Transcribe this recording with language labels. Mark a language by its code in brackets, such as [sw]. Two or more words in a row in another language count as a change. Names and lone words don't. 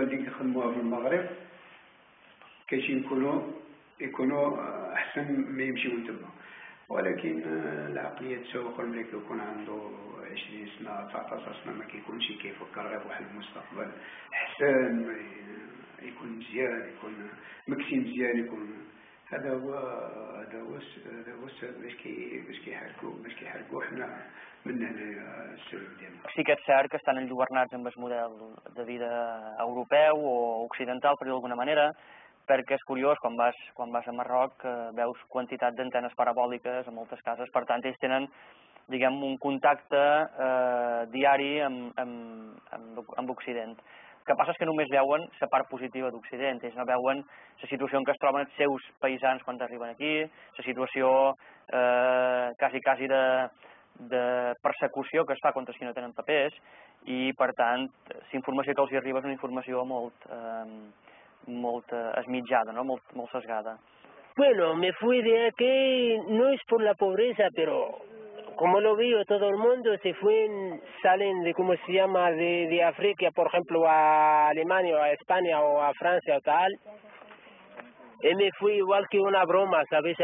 [ar] اللي كنخدموها في المغرب كاين يكونوا احسن ما يمشيو تما ولكن العقليه التسوق ملي كيكون عنده 20 سنه 19 سنه ما كيكونش كيفكر غير بواحد المستقبل احسن يكون مزيان يكون مكسي مزيان يكون هذا هو السبب باش كيحرقوا حنا من هنا السبب ديالنا. [ca] Sí que és cert que estan enlluernats amb el model de vida europeu o occidental, per dir d'alguna manera, perquè és curiós, quan vas a Marroc veus quantitat d'antenes parabòliques a moltes cases, per tant ells tenen diguem un contacte diari amb Occident. El que passa és que només veuen la part positiva d'Occident, ells no veuen la situació en què es troben els seus paisans quan arriben aquí, la situació quasi de persecució que es fa contra els que no tenen papers i, per tant, la informació que els arriba és una informació molt esmitjada, ¿no? molt sesgada. [es] Bueno, me fui de aquí, no es por la pobreza, pero como lo veo todo el mundo, salen de, ¿cómo se llama?, de África, por ejemplo, a Alemania o a España o a Francia o tal. Y me fui igual que una broma, ¿sabes?